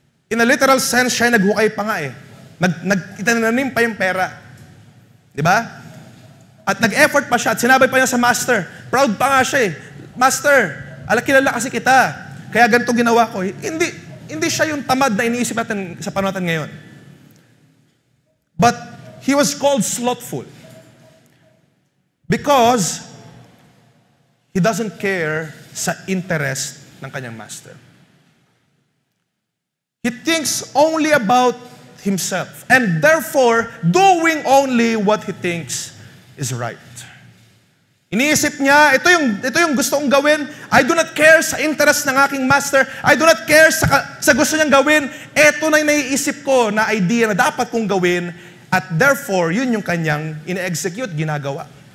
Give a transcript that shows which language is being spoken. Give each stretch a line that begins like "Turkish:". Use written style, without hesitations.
Filipino: In a literal sense, siya ay naghukay pa nga itananim pa yung pera. Di ba? At nag-effort pa siya, at sinabi pa niya sa master, proud pa nga siya Master, kilala kasi kita, kaya ganito ginawa ko. Hindi siya yung tamad na iniisip natin sa panahon natin ngayon.
English: But he was called slothful because he doesn't care
Filipino: sa interest ng kanyang master.
English: He thinks only about himself and therefore doing only what he thinks is right.
Filipino: Iniisip niya, ito yung gusto kong gawin.
English: I do not care
Filipino: sa interest ng aking master.
English: I do not care
Filipino: sa gusto niyang gawin. Ito na yung naiisip ko na idea na dapat kong gawin. At therefore, yun yung kanyang ine-execute, ginagawa.